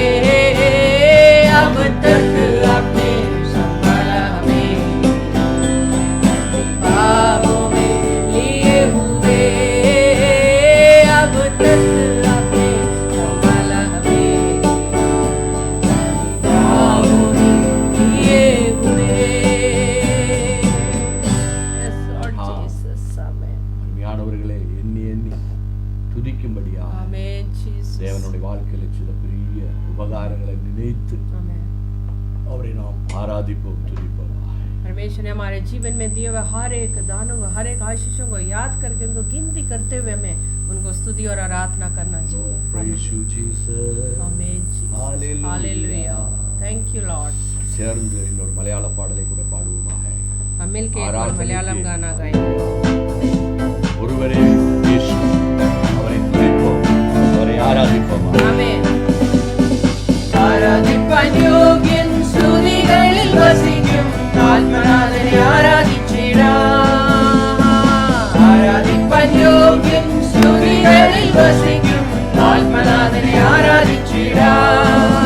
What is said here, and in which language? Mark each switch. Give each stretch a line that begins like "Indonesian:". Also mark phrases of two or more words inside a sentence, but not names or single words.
Hindi: अब तक आपने संभाला हमें अपनी बाहों में लिए हुए। अब तक आपने संभाला हमें अपनी बाहों में लिए हुए।
English: Yes, Lord Jesus. Amen.
Tamil: அருமையானவர்களே, எண்ணி எண்ணி துதிக்கும்படியா
English: Amen, Jesus.
Tamil: தேவனுடைய வாழ்க்கையில் சில பெரிய உபகாரங்களை நினைத்து
English: Amen.
Tamil: அவரை நாம் ஆராதிப்போம், துதிப்போம்.
Hindi: परमेश्वर ने हमारे जीवन में दिए हुए हर एक दानों को, हर एक आशीषों को याद करके उनको गिनती करते हुए हमें उनको स्तुति और आराधना करना चाहिए।
English: Praise you, Jesus. Amen, Jesus. Hallelujah. Hallelujah. Thank you, Lord.
Tamil: சேர்ந்து இன்னொரு மலையாள பாடலை கூட பாடுவோமாக.
Hindi: हम मिलके एक और
Tamil: ஆராதனைக்கு
Hindi: मलयालम गाना गाएंगे।
Tamil: ஒருவரே இயேசு, அவரை துதிப்போம், அவரை ஆராதிப்போம்.
English: Amen.
Malayalam: ആരാധിപ്പാൻ യോഗ്യൻ സ്തുതികളിൽ വസിക്കും ആത്മനാഥനെ ആരാധിച്ചിടാം. ആരാധിപ്പാൻ യോഗ്യൻ സ്തുതികളിൽ വസിക്കും ആത്മനാഥനെ ആരാധിച്ചിടാം.